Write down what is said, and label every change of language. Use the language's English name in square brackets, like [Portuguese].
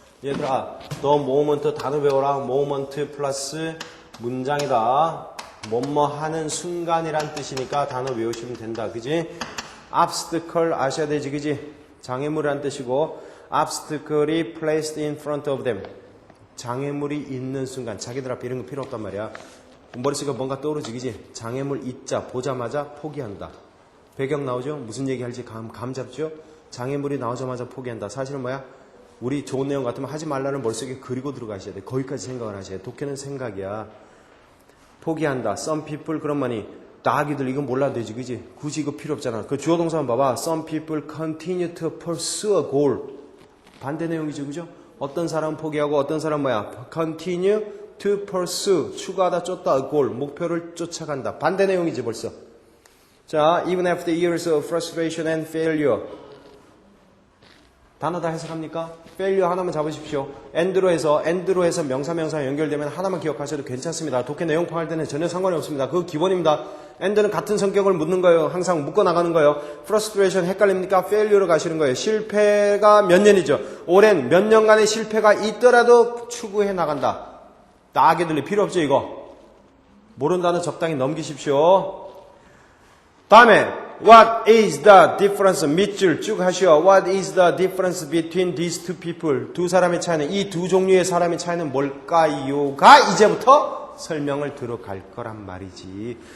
[Korean] 얘들아, the moment 단어 외워라. moment 플러스 문장이다. 뭐뭐 하는 순간이란 뜻이니까 단어 외우시면 된다. 그지? obstacle 아셔야 되지, 그지? 장애물이란 뜻이고, obstacle이 [English] placed in front of them. [Korean] 장애물이 있는 순간. 자기들 앞에 이런 거 필요 없단 말이야. 머릿속에 뭔가 떠오르지, 그지? 장애물 있자, 보자마자 포기한다. 배경 나오죠? 무슨 얘기 할지 감 잡죠? 장애물이 나오자마자 포기한다. 사실은 뭐야? 우리 좋은 내용 같으면 하지 말라는 머릿속에 그리고 들어가셔야 돼. 거기까지 생각을 하셔야 돼. 독해는 생각이야. 포기한다. [English] Some people [Korean] 그런 말이 나기들 이건 몰라도 되지, 그지? 굳이 이거 필요 없잖아. 그 주어 동사만 봐봐. [English] Some people continue to pursue a goal. [Korean] 반대 내용이죠, 그죠? 어떤 사람은 포기하고 어떤 사람은 뭐야? [English] Continue to pursue. [Korean] 추가하다, 쫓다, [English] a goal. [Korean] 목표를 쫓아간다. 반대 내용이지 벌써. [English] 자, even after years of frustration and failure. [Korean] 단어 다 해석합니까? failure 하나만 잡으십시오. and로 해서 명사 연결되면 하나만 기억하셔도 괜찮습니다. 독해 내용 파악할 때는 전혀 상관이 없습니다. 그거 기본입니다. and는 같은 성격을 묻는 거예요. 항상 묶어 나가는 거예요. frustration 헷갈립니까? failure로 가시는 거예요. 실패가 몇 년이죠. 오랜 몇 년간의 실패가 있더라도 추구해 나간다. 나게 들리 필요 없죠, 이거. 모르는 단어 적당히 넘기십시오. 다음에 [English] What is the difference? [Korean] 밑줄 쭉 하시오. [English] What is the difference between these two people? [Korean] 두 사람의 차이는, 이 두 종류의 사람의 차이는 뭘까요?가 이제부터 설명을 들어갈 거란 말이지.